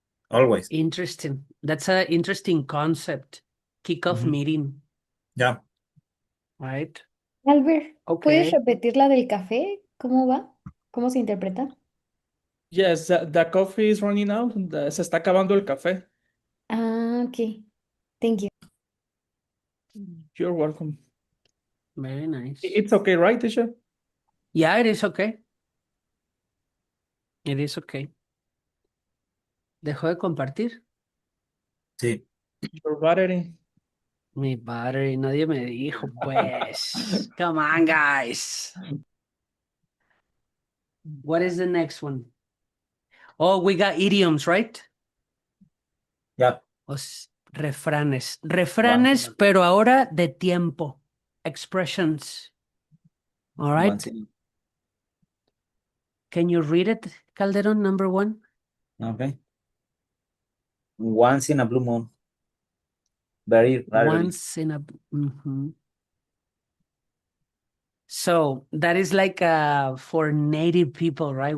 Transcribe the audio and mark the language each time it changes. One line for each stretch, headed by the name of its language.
English: Always. Interesting. That's an interesting concept. Kickoff meeting. Yeah. Right.
Spanish: Albert, ¿puedes
English: Okay.
Spanish: repetir la del café? ¿Cómo va? ¿Cómo se interpreta?
English: Yes, the coffee is running out.
Spanish: Se está acabando el café.
English: Ah, ok. Thank you. You're welcome. Very nice. It's okay, right, teacher? Yeah, it is okay. It is okay.
Spanish: ¿Dejó de compartir? Sí.
English: Your battery.
Spanish: Mi battery, nadie me dijo, pues.
English: Come on, guys. What is the next one? Oh, we got idioms, right? Yeah.
Spanish: Refranes. Refranes, pero ahora de tiempo.
English: Expressions. All right. Can you read it, Calderon, number 1? Okay. Once in a blue moon. Very rarely. Once in a... So that is like for native people, right?